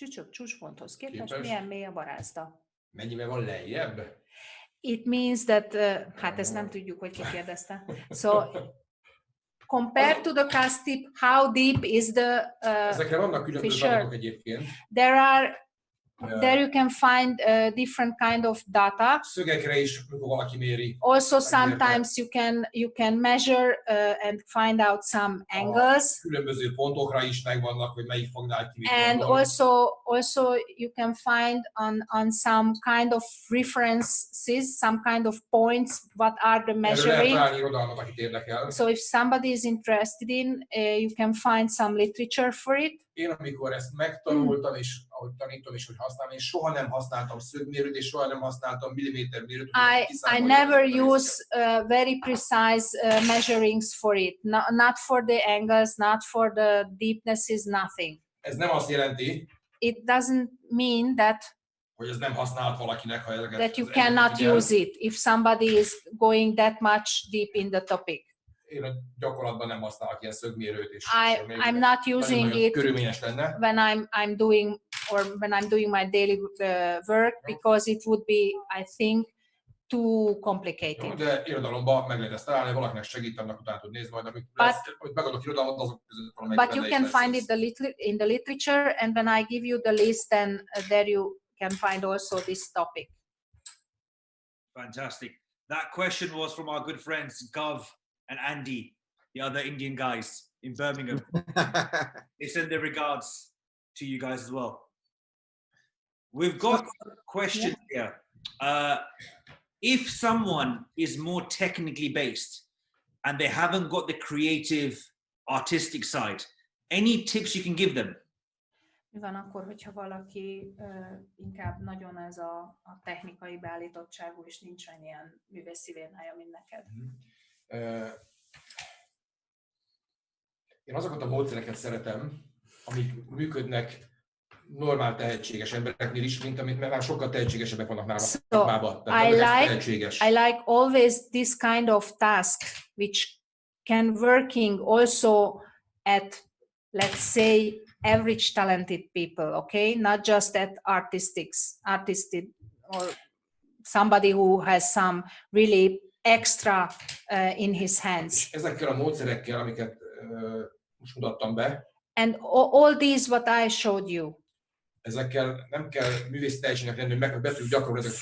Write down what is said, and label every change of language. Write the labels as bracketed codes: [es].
[hu] Csúcsponthoz képest milyen mély a barázda? Mennyivel van lejjebb? [en] It means that, [hu] hát ezt nem tudjuk, hogy ki kérdezte. [en] So, compared to the cast tip, how deep is the [hu] Ezekre vannak különböző adatok egyébként. [en] There you can find different kind of data. [hu] Szögekre is, amikor valaki méri. [en] Also, sometimes you can measure and find out some angles. [hu] Különböző pontokra is megvannak, hogy melyik fognál ki. [en] And also you can find on some kind of references, some kind of points, what are the measuring. So if somebody is interested in, you can find some literature for it. [hu] Én amikor ezt megtanultam, és ahogy tanítom is, hogy használom, én soha nem használtam szögmérőt, és soha nem használtam millimétermérőt. [en] I never use very precise measurings for it. Not for the angles, not for the deepnesses, nothing. [hu] Ez nem azt jelenti, [en] it doesn't mean that [hu] hogy ez nem használhat valakinek, ha ezeket, [en] that you cannot use it if somebody is going that much deep in the topic. [hu] Én a gyakorlatban nem használok ilyen szögmérőt, és [en] I'm not using it when I'm doing my daily work because it would be, I think, too complicated. [hu] De irodalomban meg lehet ezt találni, valakinek segít, annak utána tud nézni, majd amit megadok irodalmat, azok között valamelyik. [en] But you can find it in the literature, and when I give you the list, then there you can find also this topic. Fantastic. That question was from our good friends Gav and Andy, the other Indian guys in Birmingham. They send their regards to you guys as well. We've got questions here. If someone is more technically based and they haven't got the creative, artistic side, any tips you can give them? [hu] Mi van akkor, hogyha valaki inkább nagyon ez a technikai beállítottságú, és nincsen ilyen művészi vérnája, mint neked? Én azokat a módszereket szeretem, amik működnek normál tehetséges embereknél is, mint amit már sokkal tehetségesebbek vannak nálam. [en] I like always this kind of task which can working also at, let's say, average talented people, okay? Not just at artistic or somebody who has some really extra in his hands. [hu] Ezekkel a módszerekkel, amiket most mutattam be, [en] and all these what I showed you. [hu] Ezekkel nem kell művészi tehetségnek lenni, hogy meg be tudjuk gyakorolni ezeket